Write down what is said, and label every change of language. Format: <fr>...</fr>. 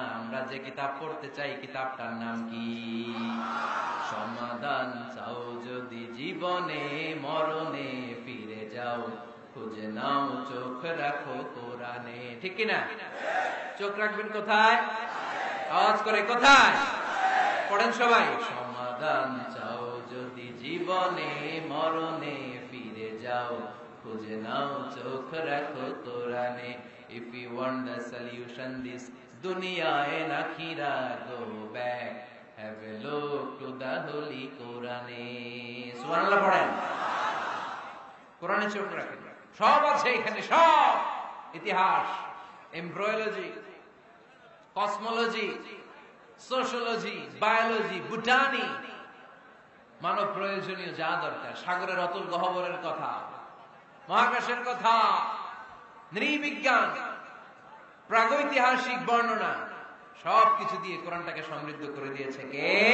<bn>আমরা যে কিতাব পড়তে চাই কিতাবটার নাম কি? সমাধান চাও যদি জীবনে মরণে ফিরে যাও, খুঁজে নাও চোখ রাখো কোরআনে। ঠিক কিনা? চোখ রাখবেন কোথায়? আওয়াজ করে কোথায়? পড়েন সবাই। সমাধান চাও যদি জীবনে মরণে ফিরে যাও, খুঁজে নাও চোখ রাখো কোরআনে।</bn> <en>If you want the solution this dunya and akhirah, go back, have a look to the holy Quran.</en> <bn>সুবহানাল্লাহ পড়েন। কোরআনে চোখ রাখেন, সব আছে এখানে, সব ইতিহাস, embryology, cosmology, sociology, biology, botany, মানব প্রয়োজনীয় যা দরকার, সাগরের অতুল গহ্বরের কথা, মহাকাশের কথা, নৃবিজ্ঞান, প্রাগৈতিহাসিক বর্ণনা, সবকিছু দিয়ে কোরআনটাকে সমৃদ্ধ করে দিয়েছে কে?</bn>